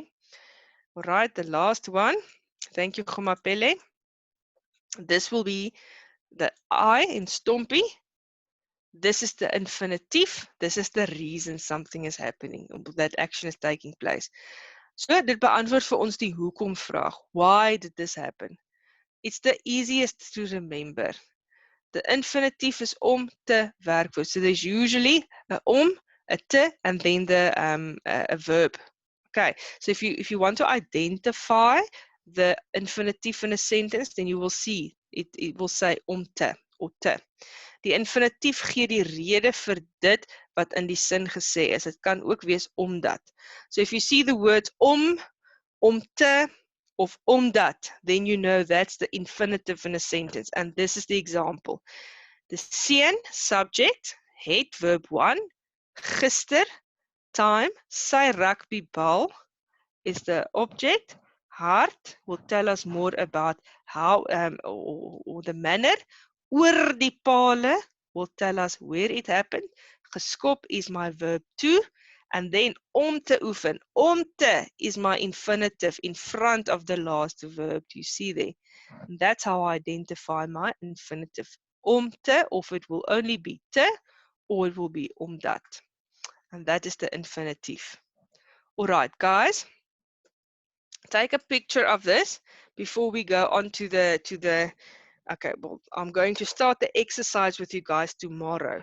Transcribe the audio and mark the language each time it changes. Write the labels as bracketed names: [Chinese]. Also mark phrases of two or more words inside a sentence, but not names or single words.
[English] All right, the last one. Thank you, Gomapele. This will be the I in STOMPI. This is the infinitive. This is the reason something is happening, that action is taking place. [Afrikaans] So dit beantwoord vir ons die hoekom vraag. [English] Why did this happen? It's the easiest to remember. The infinitive is [Afrikaans] om te werkwoord. [English] So there's usually a om, a te, and then a verb. Okay, so if you want to identify the infinitive in a sentence, then you will see it will say [Afrikaans] om te [English] or te. [Afrikaans] Die infinitief gee die rede vir dit wat in die sin gesê is. Dit kan ook wees omdat. [English] So if you see the words [Afrikaans] om te, [English] of omdat, then you know that's the infinitive in a sentence. And this is the example. The seun, subject, het, verb 1, gister, time, [Afrikaans] sy rugbybal [English] is the object, hart will tell us more about how, or the manner, [Afrikaans] oor die pale [English] will tell us where it happened, geskop is my verb 2, and then [Afrikaans] om te oefen. Om te [English] is my infinitive in front of the last verb. Do you see there? And that's how I identify my infinitive. [Afrikaans] Om te, [English] or it will only be te, or it will be omdat. And that is the infinitive. All right, guys. Take a picture of this before we go on to the. Okay, well, I'm going to start the exercise with you guys tomorrow.